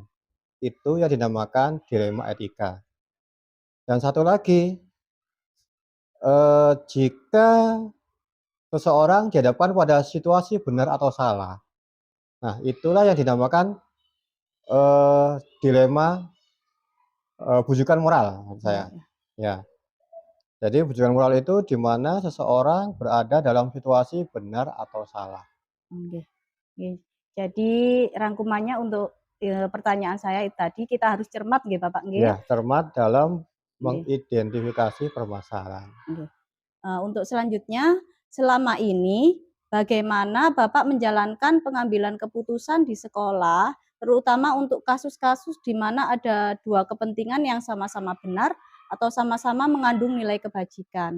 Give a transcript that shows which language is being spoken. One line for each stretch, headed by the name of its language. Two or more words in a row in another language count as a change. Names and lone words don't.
Indonesian: Itu yang dinamakan dilema etika. Dan satu lagi, jika seseorang dihadapkan pada situasi benar atau salah, nah itulah yang dinamakan dilema bujukan moral menurut saya. Ya. Jadi bujukan moral itu di mana seseorang berada dalam situasi benar atau salah. Oke. Jadi rangkumannya untuk pertanyaan saya tadi, kita harus cermat nggih Bapak nggih? Ya, cermat dalam mengidentifikasi permasalahan. Untuk selanjutnya, selama ini bagaimana Bapak menjalankan pengambilan keputusan di sekolah, terutama untuk kasus-kasus di mana ada dua kepentingan yang sama-sama benar atau sama-sama mengandung nilai kebajikan?